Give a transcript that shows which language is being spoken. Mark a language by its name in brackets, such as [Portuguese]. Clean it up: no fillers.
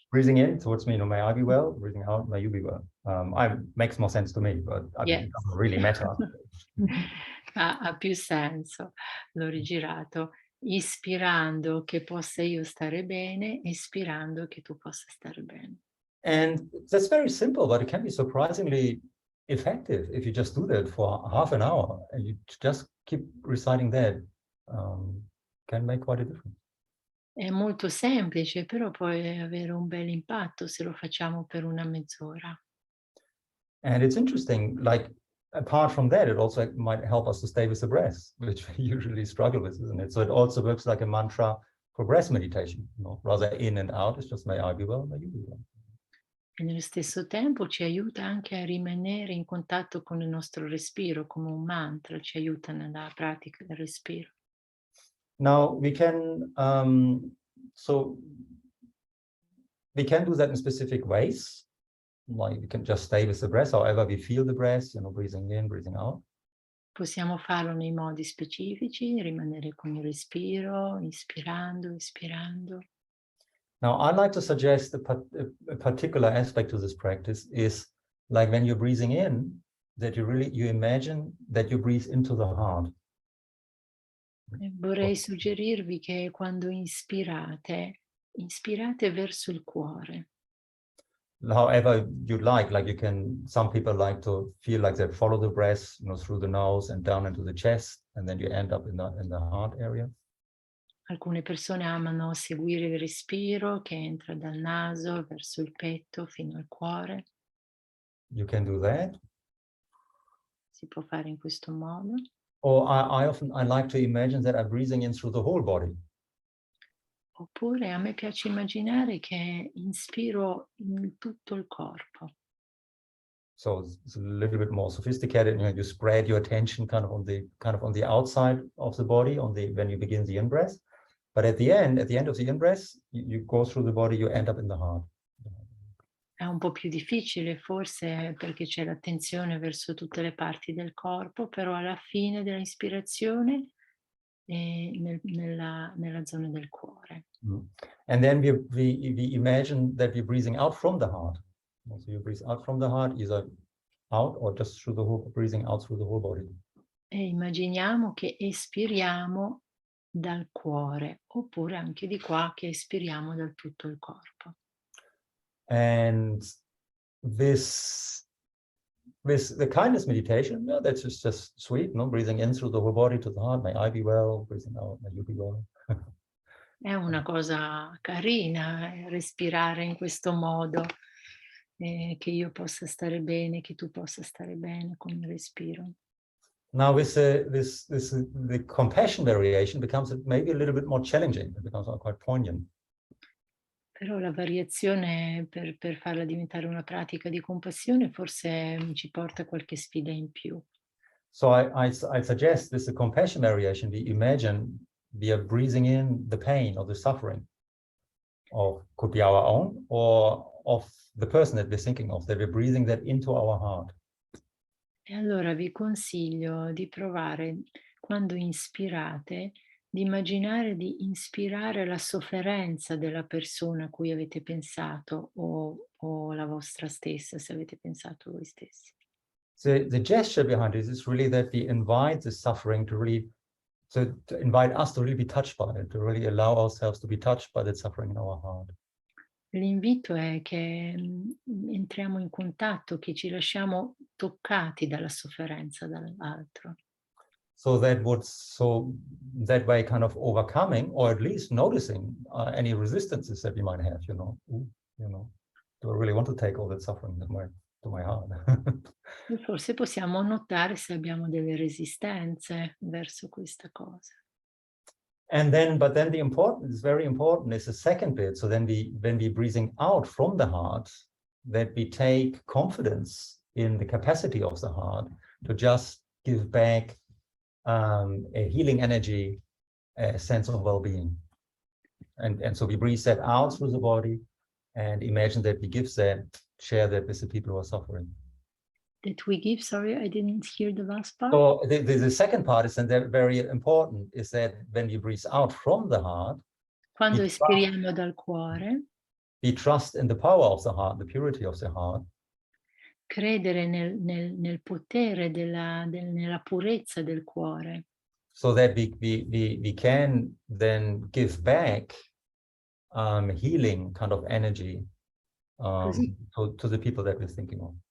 [English] Breathing in towards me, you know, may I be well. Breathing out, may you be well. Makes more sense to me, but I mean, it doesn't really matter. [Italian] Ha più senso. L'ho rigirato. Ispirando che possa io stare bene, espirando che tu possa stare bene. [English] And that's very simple, but it can be surprisingly effective if you just do that for half an hour and you just keep reciting that. Can make quite a difference. [Italian] È molto semplice, però può avere un bel impatto se lo facciamo per una mezz'ora. [English] And it's interesting, like, apart from that, it also might help us to stay with the breath, which we usually struggle with, isn't it? So it also works like a mantra for breath meditation, you know, rather in and out. It's just may I be well, may you be well. [Italian] E nello stesso tempo ci aiuta anche a rimanere in contatto con il nostro respiro, come un mantra, ci aiuta nella pratica del respiro. [English] Now we can, so we can do that in specific ways. Like we can just stay with the breath, however we feel the breath, you know, breathing in, breathing out. [Italian] Possiamo farlo nei modi specifici, rimanere con il respiro, ispirando, espirando. [English] Now, I'd like to suggest a particular aspect to this practice is like when you're breathing in, that you imagine that you breathe into the heart. [Italian] Vorrei suggerirvi che quando inspirate verso il cuore. [English] However you like you can, some people like to feel like they follow the breath, you know, through the nose and down into the chest, and then you end up in the heart area. [Italian] Alcune persone amano seguire il respiro che entra dal naso verso il petto fino al cuore. [English] You can do that. [Italian] Si può fare in questo modo. [English] Or I like to imagine that I'm breathing in through the whole body. [Italian] Oppure a me piace immaginare che inspiro in tutto il corpo. [English] So it's a little bit more sophisticated. You know, you spread your attention kind of on the outside of the body when you begin the in-breath. But at the end of the in-breath, you go through the body, you end up in the heart. [Italian] È un po' più difficile forse perché c'è l'attenzione verso tutte le parti del corpo, però alla fine dell'ispirazione nella zona del cuore. [English] And then we imagine that we're breathing out from the heart. So you breathe out from the heart, either out or just through the whole, breathing out through the whole body. [Italian] E immaginiamo che espiriamo dal cuore, oppure anche di qua che espiriamo dal tutto il corpo. [English] And this with the kindness meditation, yeah, that's just sweet, no? Breathing in through the whole body to the heart, may I be well, breathing out, may you be well. [Italian] È una cosa carina, respirare in questo modo, che io possa stare bene, che tu possa stare bene con il respiro. [English] Now with the compassion variation becomes maybe a little bit more challenging. It becomes quite poignant. [Italian] Però la variazione per farla diventare una pratica di compassione forse ci porta qualche sfida in più. [English] So I suggest with the compassion variation, we imagine we are breathing in the pain or the suffering, or could be our own or of the person that we're thinking of, that we're breathing that into our heart. [Italian] E allora vi consiglio di provare, quando inspirate, di immaginare di inspirare la sofferenza della persona a cui avete pensato o la vostra stessa, se avete pensato voi stessi. [English] The gesture behind this is really that we invite the suffering to really, to invite us to really be touched by it, to really allow ourselves to be touched by that suffering in our heart. [Italian] L'invito è che entriamo in contatto, che ci lasciamo toccati dalla sofferenza dall'altro. [English] So that way kind of overcoming, or at least noticing any resistances that we might have, do I really want to take all that suffering to my heart? [Italian] E forse possiamo notare se abbiamo delle resistenze verso questa cosa. [English] But then it's very important is the second bit. So then when we breathing out from the heart, that we take confidence in the capacity of the heart to just give back a healing energy, a sense of well-being. And so we breathe that out through the body and imagine that we share that with the people who are suffering. That we give, sorry, I didn't hear the last part. So the second part is, and very important, is that when you breathe out from the heart, [Italian] quando espiriamo dal cuore, [English] we trust in the power of the heart, the purity of the heart. [Italian] Credere nel potere nella purezza del cuore. [English] So that we can then give back healing kind of energy to the people that we're thinking of.